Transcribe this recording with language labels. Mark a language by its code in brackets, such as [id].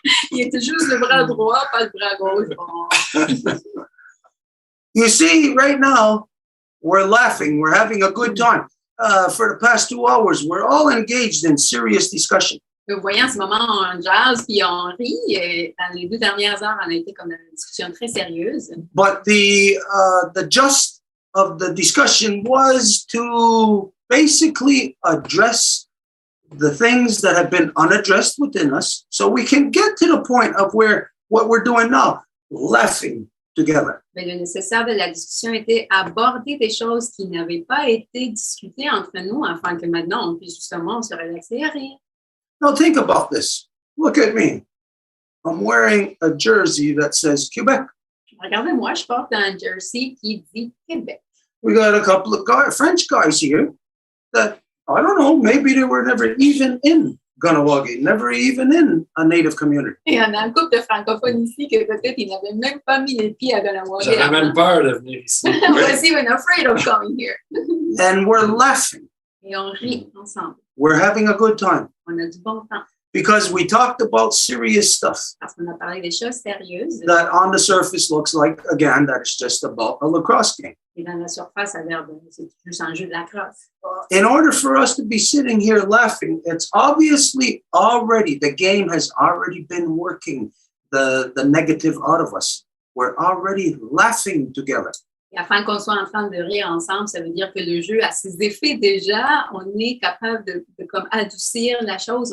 [fr] Il était juste le bras droit, pas le bras gauche. Bon. [en] You see, right now, we're laughing. We're having a good time. For the past 2 hours, we're all engaged in serious discussion. [fr] Vous voyez, en ce moment, on jase puis on rit. Et dans les 2 dernières heures, on a été comme dans une discussion très sérieuse. [en] But the gist of the discussion was to basically address the things that have been unaddressed within us so we can get to the point of what we're doing now, laughing together. [fr] Mais le nécessaire de la discussion était aborder des choses qui n'avaient pas été discutées entre nous afin que maintenant on puisse justement se relaxer et rire. [en] Now think about this. Look at me. I'm wearing a jersey that says Quebec. [fr] Regardez-moi, je porte un jersey qui dit Québec. [en] We got a couple of French guys here that, I don't know, maybe they were never even in Kahnawà, never even in a native community. [fr] Et on a un couple de francophones ici que peut-être ils n'avaient même pas mis les pieds à Kahnawà. J'avais même peur de venir ici. [en] I was even afraid of coming here. And we're laughing. [fr] Et on rit ensemble. [en] We're having a good time [fr] On a du bon temps. [en] because we talked about serious stuff [fr] Parce qu'on a parlé des choses sérieuses. [en] that on the surface looks like, again, that it's just about a lacrosse game. [fr] Et dans la surface, ça a l'air de c'est juste un jeu de la crosse. [en] In order for us to be sitting here laughing, it's obviously already, the game has already been working the negative out of us. We're already laughing together. [fr] Et afin qu'on soit en train de rire ensemble, ça veut dire que le jeu a ses effets déjà. On est capable de comme adoucir la chose.